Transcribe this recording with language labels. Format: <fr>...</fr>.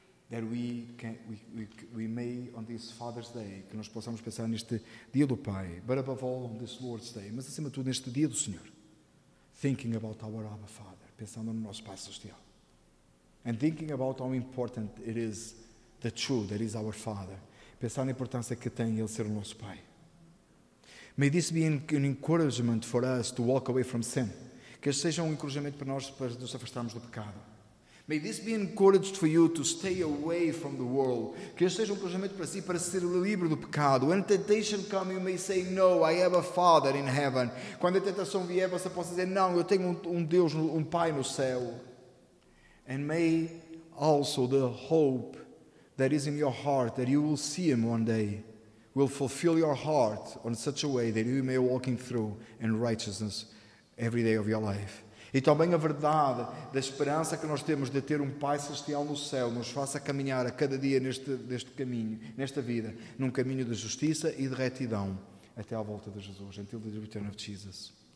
<en>That we may, on this Father's Day,</en> <pt>que nós possamos pensar neste dia do Pai,</pt> <en>but above all on this Lord's Day,</en> <pt>mas acima de tudo neste dia do Senhor,</pt> <en>thinking about our Abba Father,</en> <pt>pensando no nosso Pai Celestial,</pt> <en>and thinking about how important it is, the truth that is our Father,</en> <pt>pensar na importância que tem Ele ser o nosso Pai.</pt> <en>May this be an encouragement for us to walk away from sin,</en> <pt>que este seja encorajamento para nós para nos afastarmos do pecado.</pt> <en>May this be encouraged for you to stay away from the world.</en> <pt>Que este seja encorajamento para si, para ser livre do pecado.</pt> <en>When temptation comes, you may say, no, I have a Father in heaven.</en> <pt>Quando a tentação vier, você possa dizer, não, eu tenho Deus, um Pai no céu.</pt> <en>And may also the hope that is in your heart, that you will see Him one day, will fulfill your heart on such a way that you may walk in through in righteousness every day of your life.</en> <pt>E também a verdade da esperança que nós temos de ter um Pai Celestial no céu nos faça caminhar a cada dia neste caminho, nesta vida, num caminho de justiça e de retidão, até à volta de Jesus,</pt> <en>until the return of Jesus.</en>